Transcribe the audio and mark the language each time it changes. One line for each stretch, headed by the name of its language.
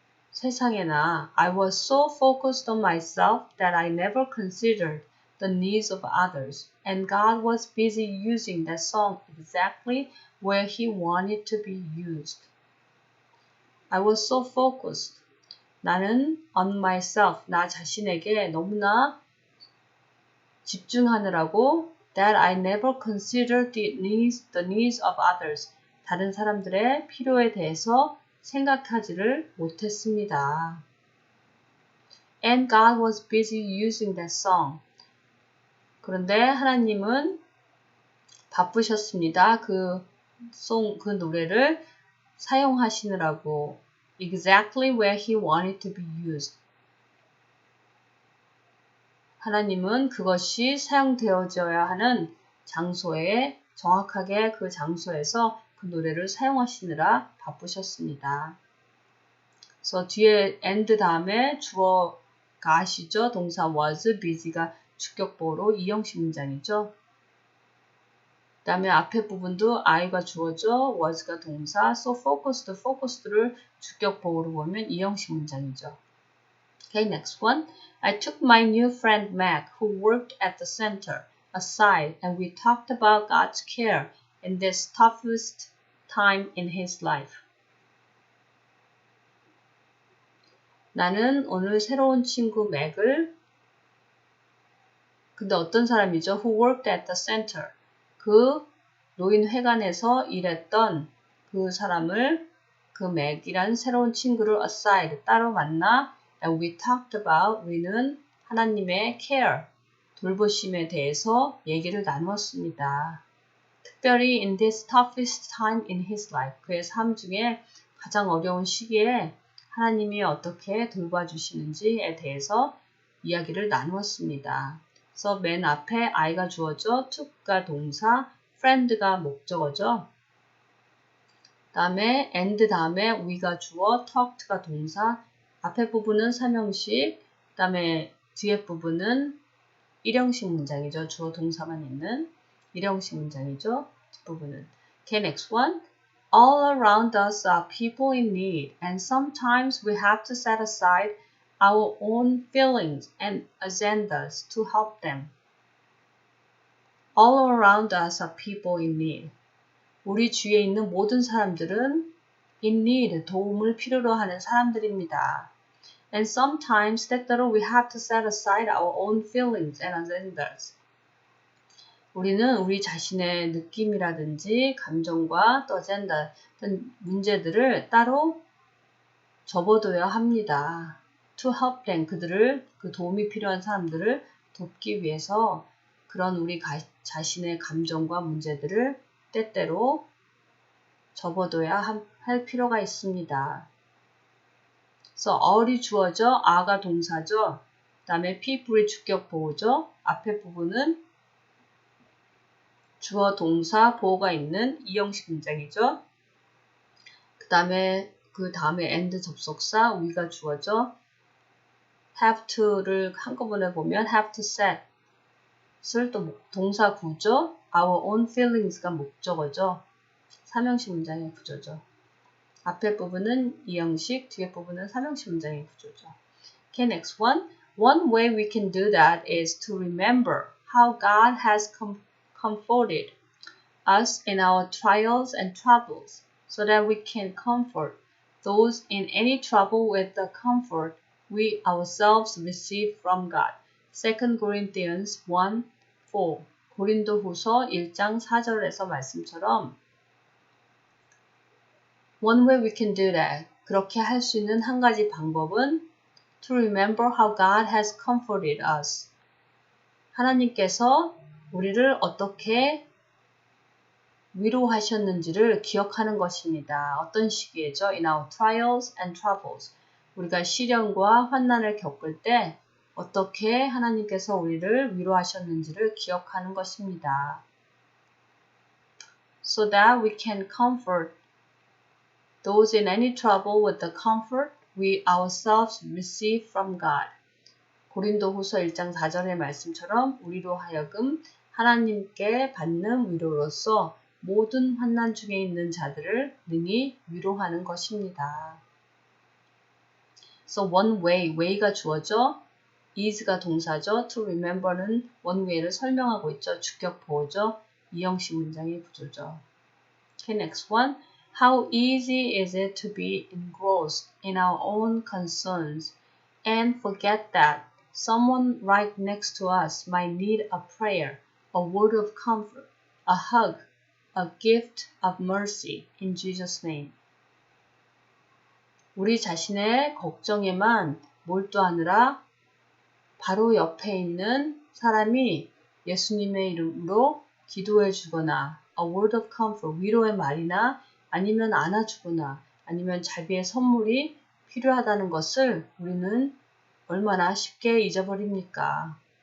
Korean: 세상에나
English: I was so focused on myself that I never considered the needs of others, and God was busy using that song exactly where He wanted to be used. I was so focused.
Korean: 나는
English: on myself,
Korean: 나 자신에게 너무나 집중하느라고
English: that I never considered the needs of others.
Korean: 다른 사람들의 필요에 대해서 생각하지를 못했습니다.
English: And God was busy using that song.
Korean: 그런데 하나님은 바쁘셨습니다. 그 노래를 사용하시느라고
English: exactly where he wanted to be used.
Korean: 하나님은 그것이 사용되어져야 하는 장소에 정확하게 그 장소에서 그 노래를 사용하시느라 바쁘셨습니다. 그래서 뒤에 and 다음에 주어가 아시죠? 동사 was, busy가 주격보로 이형식 문장이죠. 그 다음에 앞에 부분도 I가 주어죠. was가 동사, so focused를 주격보로 보면 이형식 문장이죠.
English: Okay, next one. I took my new friend Mac, who worked at the center, aside, and we talked about God's care in this toughest time in his life.
Korean: 나는 오늘 새로운 친구 맥을 근데 어떤 사람이죠?
English: Who worked at the center.
Korean: 그 노인회관에서 일했던 그 사람을 그 맥이란 새로운 친구를 aside 따로 만나
English: and we talked about
Korean: 우리는 하나님의 care 돌보심에 대해서 얘기를 나누었습니다. 특별히
English: in this toughest time in his life
Korean: 그의 삶 중에 가장 어려운 시기에 하나님이 어떻게 돌봐주시는지에 대해서 이야기를 나누었습니다. 그래서 맨 앞에 I가 주어져, took가 동사, friend가 목적어죠. 다음에 and 다음에 we가 주어, talked가 동사, 앞에 부분은 삼형식, 다음에 뒤에 부분은 일형식 문장이죠. 주어 동사만 있는 일형식 문장이죠. 뒷부분은.
English: Okay, next one. All around us are people in need, and sometimes we have to set aside our own feelings and agendas to help them. All around us are people in need.
Korean: 우리 주위에 있는 모든 사람들은
English: in need,
Korean: 도움을 필요로 하는 사람들입니다.
English: And sometimes
Korean: 때때로
English: we have to set aside our own feelings and agendas.
Korean: 우리는 우리 자신의 느낌이라든지 감정과 또 아젠다 어떤 문제들을 따로 접어둬야 합니다.
English: To help them,
Korean: 그들을 그 도움이 필요한 사람들을 돕기 위해서 그런 우리 자신의 감정과 문제들을 때때로 접어둬야 할 필요가 있습니다. 그래서 어리 주어져, are가 동사죠. 그 다음에 people이 주격 보호죠. 앞에 부분은 주어, 동사, 보호가 있는 이형식 문장이죠. 그 다음에 and 접속사, we가 주어져. have to를 한꺼번에 보면 have to set 을 또 동사 구조, our own feelings가 목적어죠. 삼형식 문장의 구조죠. 앞에 부분은 이형식, 뒤에 부분은 삼형식 문장의 구조죠.
English: Okay, next one. One way we can do that is to remember how God has comforted us in our trials and troubles, so that we can comfort those in any trouble with the comfort we ourselves receive from God. 2 Corinthians 1:4
Korean: 고린도후서 1장 4절에서 말씀처럼
English: One way we can do that.
Korean: 그렇게 할 수 있는 한 가지 방법은
English: to remember how God has comforted us.
Korean: 하나님께서 우리를 어떻게 위로하셨는지를 기억하는 것입니다. 어떤 시기에죠?
English: In our trials and troubles.
Korean: 우리가 시련과 환난을 겪을 때 어떻게 하나님께서 우리를 위로하셨는지를 기억하는 것입니다.
English: So that we can comfort those in any trouble with the comfort we ourselves receive from God.
Korean: 고린도후서 1장 4절의 말씀처럼 우리로 하여금 하나님께 받는 위로로서 모든 환난 중에 있는 자들을 능히 위로하는 것입니다.
English: So one way
Korean: 가 주어져, is가 동사죠. To remember는 one way를 설명하고 있죠. 주격 보호죠. 이형식 문장의 구조죠.
English: Okay, next one. How easy is it to be engrossed in our own concerns and forget that someone right next to us might need a prayer, a word of comfort, a hug, a gift of mercy in Jesus' name.
Korean: 우리 자신의 걱정에만 몰두하느라 바로 옆에 있는 사람이 예수님의 이름으로 기도해 주거나
English: a word of comfort,
Korean: 위로의 말이나 아니면 안아주거나 아니면 자비의 선물이 필요하다는 것을 우리는 얼마나 쉽게 잊어버립니까?